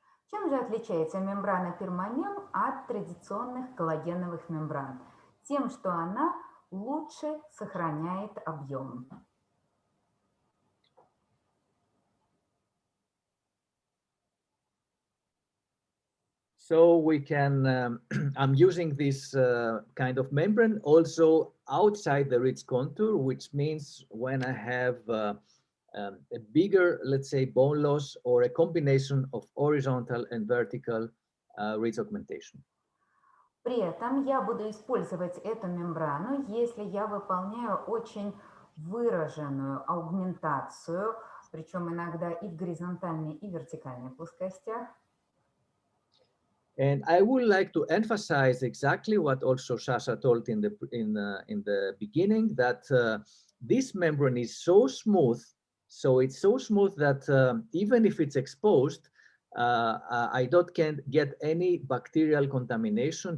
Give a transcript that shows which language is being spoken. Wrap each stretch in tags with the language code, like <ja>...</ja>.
<ru>Чем же отличается мембрана permamem от традиционных коллагеновых мембран? Тем, что она лучше сохраняет объем.</ru> <en>So we can, I'm using this kind of membrane also outside the ridge contour, which means when I have a bigger, let's say, bone loss or a combination of horizontal and vertical ridge augmentation.</en> <ru>При этом я буду использовать эту мембрану, если я выполняю очень выраженную аугментацию, причем иногда и в горизонтальной, и в вертикальной плоскостях.</ru> <en>And I would like to emphasize exactly what also Sasha told in the beginning, that this membrane is so smooth. So it's so smooth that even if it's exposed, I can't get any bacterial contamination.</en>